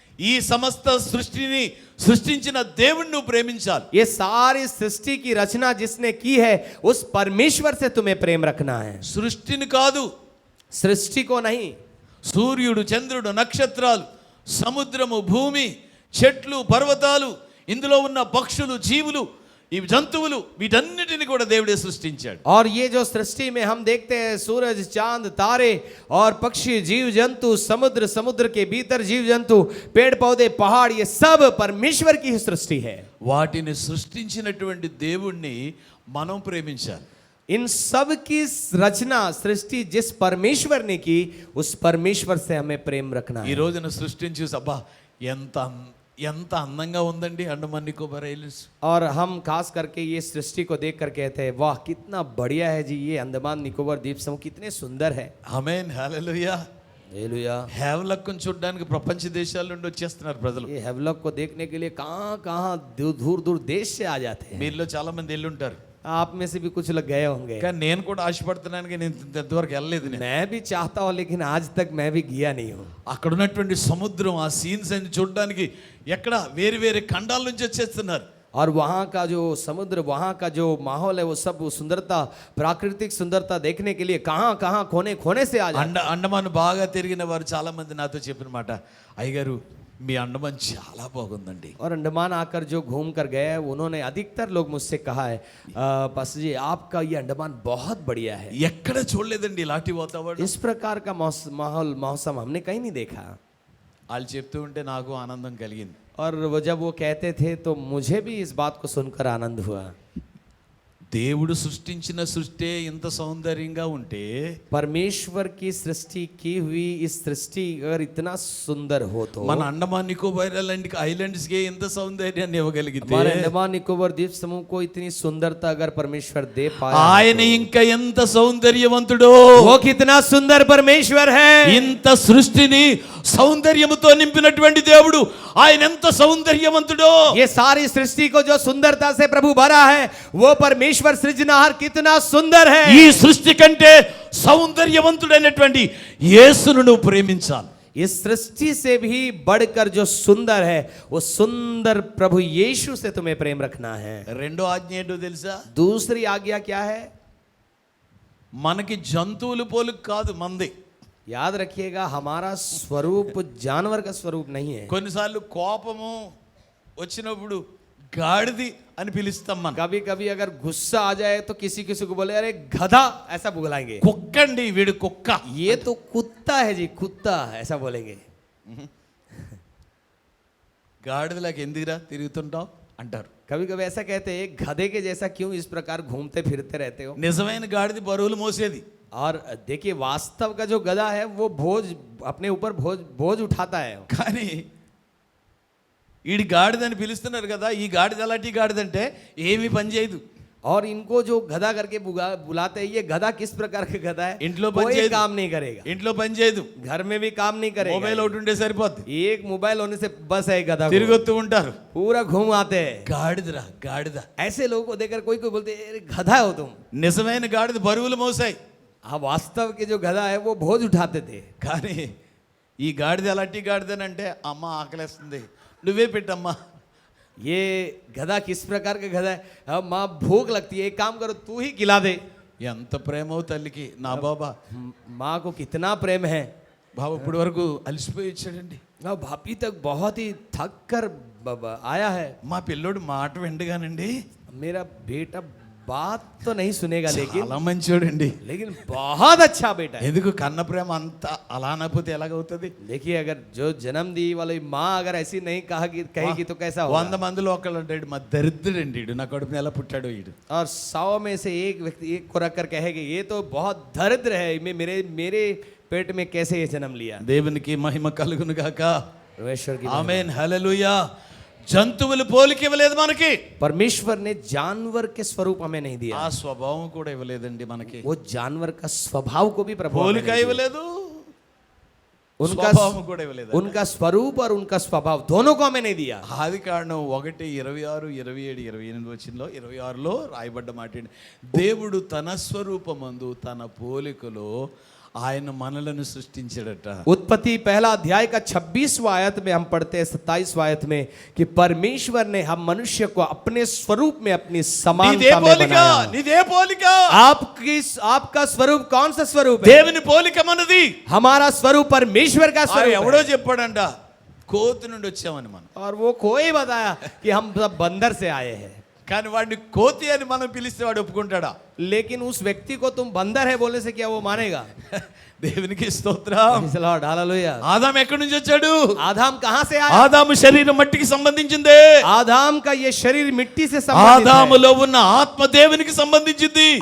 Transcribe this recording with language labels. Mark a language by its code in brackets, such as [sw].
[te] ఈ సమస్త సృష్టిని సృష్టించిన దేవుణ్ణి నువ్వు ప్రేమించాలి. [hi] ये सारी सृष्टि की रचना जिसने की है उस परमेश्वर से तुम्हें प्रेम रखना है, [te] సృష్టిని కాదు. [hi] सृष्टि को नहीं। [te] సూర్యుడు, చంద్రుడు, నక్షత్రాలు, సముద్రము, భూమి, చెట్లు, పర్వతాలు, ఇందులో ఉన్న పక్షులు, జీవులు, ఈ జంతువులు వీటన్నిటిని కూడా దేవుడే సృష్టించాడు. [hi] और ये जो सृष्टि में हम देखते हैं सूरज, चांद, तारे और पक्षी, जीव जंतु, समुद्र, समुद्र के भीतर जीव जंतु, पेड़ पौधे, पहाड़, ये सब परमेश्वर की ही सृष्टि है. [te] వాటిని సృష్టించినటువంటి దేవుణ్ణి మనం ప్రేమించాలి. [hi] इन सब की रचना सृष्टि जिस परमेश्वर ने की, उस परमेश्वर से हमें प्रेम रखना [te] ఈ [hi] है. [te] రోజున సృష్టిని చూసి అబ్బా ఎంత అందంగా ఉందండి అండమాన్ నికోబార్ ఐలాండ్స్. [hi] और हम खास करके ये सृष्टि को देख कर कहते हैं, वाह कितना बढ़िया है जी, ये अंडमान निकोबार द्वीप समूह कितने सुंदर है. [te] ఆమేన్ హల్లెలూయా. [hi] हालेलुया. [te] హేవలక్కును చూడడానికి ప్రపంచ దేశాల నుండి వచ్చేస్తున్నారు ప్రజలు. [hi] ये हेवलॉक को देखने के लिए कहाँ कहाँ दूर दूर देश से आ जाते हैं. [te] మీలో చాలా మంది వెళ్ళుంటారు. [hi] आप में से भी कुछ लोग गए होंगे. [te] కానీ నేను కూడా ఆశపడుతున్నాను, కానీ నేను ఇంతవరకు వెళ్ళలేదు. నేను [hi] मैं भी चाहता हूँ लेकिन आज तक मैं भी गया नहीं हूँ. [te] అక్కడ ఉన్నటువంటి సముద్రం, ఆ సీన్స్ అన్ని చూడడానికి ఎక్కడ వేరు వేరే ఖండాల నుంచి వచ్చేస్తున్నారు. [hi] और वहाँ का जो समुद्र, वहाँ का जो माहौल है, वो सब सुंदरता, प्राकृतिक सुंदरता देखने के लिए कहाँ कहाँ कोने कोने से आ जाते हैं. [te] అండమాన్ బాగా తిరిగిన వారు చాలా మంది నాతో చెప్పిన మాట, అయ్యగారు మీ అండమాన్ చాలా బాగుందండి. [hi] और अंडमान आकर जो घूम कर गए हैं, उन्होंने अधिकतर लोग मुझसे कहा है, पास्टर जी आपका ये अंडमान बहुत बढ़िया है. [te] ఎక్కడ చూడలేదండి ఇలాంటి వాతావరణం. [hi] इस प्रकार का माहौल मौसम हमने कहीं नहीं देखा. [te] వాళ్ళు చెప్తూ ఉంటే నాకు ఆనందం కలిగింది. [hi] और वो जब वो कहते थे तो मुझे भी इस बात को सुनकर आनंद हुआ. [te] దేవుడు సృష్టించిన సృష్టి ఇంత సౌందర్యంగా ఉంటే [hi] परमेश्वर की सृष्टि की हुई इस सृष्टि अगर इतना सुंदर हो तो [te] మన అండమాన్ నికోబార్ ఐలాండ్స్ కి ఎంత సౌందర్యాన్ని ఇవ్వగలిగితే [hi] हमारे अंडमान निकोबार द्वीप समूह को इतनी सुंदरता अगर परमेश्वर दे पाए, [te] ఆయన ఇంకా ఎంత సౌందర్యవంతుడో. [hi] वो कितना सुंदर परमेश्वर है. [te] ఇంత సృష్టిని సౌందర్యముతో నింపినటువంటి దేవుడు ఆయన ఎంత సౌందర్యవంతుడో. [hi] ये सारी सृष्टि को जो सुंदरता से प्रभु भरा है, वो परमेश्वर सृजनहार कितना सुंदर है. [te] ఈ సృష్టి కంటే సౌందర్యవంతుడైనటువంటి యేసును నువ్వు ప్రేమించాలి. [hi] इस सृष्टि से भी बढ़कर जो सुंदर है, वो सुंदर प्रभु यीशु से तुम्हें प्रेम रखना है. [te] రెండో ఆజ్ఞ ఏంటో తెలుసా? [hi] दूसरी आज्ञा क्या है? [te] మనకి జంతువులు పోలిక కాదు మంది. [hi] याद रखिएगा, हमारा स्वरूप जानवर का स्वरूप नहीं है. [te] కొన్నిసార్లు కోపము వచ్చినప్పుడు గాడిది అని పిలుస్తాం మనం. [hi] कभी कभी अगर गुस्सा आ जाए तो किसी किसी को बोले अरे गधा, ऐसा बुलाएंगे. [te] కుక్కండి వీడు కుక్క. [hi] ये तो कुत्ता है जी, कुत्ता, ऐसा बोलेंगे. [te] గాడిదలాగా ఎందుకురా తిరుగుతుంటావు అంటారు. [hi] कभी कभी ऐसा कहते हैं, गधे के जैसा क्यों इस प्रकार घूमते फिरते रहते हो. [te] నిజమైన గాడిది బరువులు మోసేది. [hi] और देखिए, वास्तव का जो गधा है वो अपने ऊपर बोझ उठाता है. [te] కానీ ఈడి గాడిదని పిలుస్తున్నారు కదా, ఈ గాడిద అలాంటి గాడిదంటే ఏమీ పని చేయదు. [hi] और इनको जो गधा करके बुलाते हैं, ये गधा किस प्रकार का गधा है? [te] ఇంట్లో పని [hi] कोई [te] చేయదు, [hi] काम नहीं करेगा. [te] ఇంట్లో పని చేయదు, [hi] घर में भी काम नहीं करेगा. [te] మొబైల్ ఒకటి ఉంటే సరిపోద్ది. [hi] एक मोबाइल होने से बस है गधा को. [te] తిరిగొత్తూ ఉంటారు. [hi] पूरा घूम आते हैं. [te] గాడిదరా గాడిద. [hi] ऐसे लोगों को देखकर कोई कोई बोलते हैं, "अरे गधा हो तुम." [te] నిజమైన గాడిద బరువులు మోసాయి. [hi] हाँ, वास्तव के जो गधा है वो बोझ उठाते थे. [te] కానీ ఈ గాడిద అలాంటి గాడిదనంటే అమ్మ ఆకలేస్తుంది, నువ్వే పెట్టమ్మా. [hi] ये गधा किस प्रकार का गधा है? हाँ, माँ भूख लगती है, एक काम करो तू ही खिला दे. [te] ఎంత ప్రేమో తల్లికి. నా బాబా [hi] माँ को कितना प्रेम है. [te] బాబా ఇప్పటి వరకు అలసిపోయి వచ్చాడండి. [hi] हाँ, भाभी तक बहुत ही थक कर आया है. [te] మా పిల్లోడు మాట విండగానండి [hi] मेरा बेटा बात तो नहीं सुनेगा, [te] చాలా మంచోడండి. [hi] लेकिन बहुत अच्छा बेटा है. [te] ఎందుకు కన్న ప్రేమ అంత అలా అనకపోతే ఎలాగవుతుంది? [hi] देखिए, अगर जो जन्म दी वाली माँ अगर ऐसी नहीं कहेगी तो कैसा [te] 100 [hi] होगा. [te] మందిలో ఒకళ్ళు అంటాడు, మా దరిద్రుడండి ఈడు, నా కడుపుని ఎలా పుట్టాడో ఈడు. [hi] और 100 में से एक व्यक्ति एक को रख कर कहेगा, ये तो बहुत दरिद्र है, मेरे पेट में कैसे ये जन्म लिया. [te] దేవునికి మహిమ కలుగును గాక. [hi] परमेश्वर की [te] ఆమేన్ హల్లెలూయా. జంతువులు పోలిక ఇవ్వలేదు మనకి, [hi] परमेश्वर ने जानवर के स्वरूप हमें नहीं दिया. [te] ఆ స్వభావం కూడా ఇవ్వలేదండి మనకి. [hi] वो जानवर का स्वभाव को भी प्रभु हमें [te] పోలిక [hi] नहीं दिया. [te] ఇవ్వలేదు, [hi] उनका [te] స్వభావం కూడా ఇవ్వలేదు. [hi] उनका स्वरूप और उनका स्वभाव दोनों को हमें नहीं दिया. [te] ఆది కాండం 1:26-27-28 వచనంలో 26లో రాయబడ్డ మాట ఏంటి? దేవుడు తన స్వరూపమందు తన పోలికలో ఆయన మనలను సృష్టించాడట. [hi] उत्पत्ति पहला अध्याय का 26वां आयत में हम पढ़ते हैं 27वां आयत में कि परमेश्वर ने हम मनुष्य को अपने स्वरूप में अपनी [te] నీదే [hi] समानता में [te] పోలిక, [hi] बनाया. [te] నీదే పోలిక. [hi] आपका स्वरूप कौन सा स्वरूप है? [te] దేవుని పోలిక మనది. [hi] हमारा स्वरूप परमेश्वर का स्वरूप [te] ఎవడో [hi] है. [te] చెప్పాడంట, కోతి నుండి వచ్చామని మనం. [hi] और वो कोई बताया कि हम सब बंदर से आए हैं. [te] కానీ వాడిని కోతి అని మనం పిలిస్తే వాడు ఒప్పుకుంటాడా? [hi] लेकिन उस व्यक्ति को तुम बंदर है बोलने से क्या वो मानेगा? [te] దేవునికి స్తోత్రం. [en] Praise the Lord, hallelujah. [te] Adam ఎక్కడి నుంచి వచ్చాడు? [hi] आदम कहाँ से आया? [te] ఆదాము శరీరం మట్టికి సంబంధించిందే. [hi] आदम का ये शरीर मिट्टी से संबंधित है. [te] ఆదాములో ఉన్న ఆత్మ దేవునికి సంబంధించింది.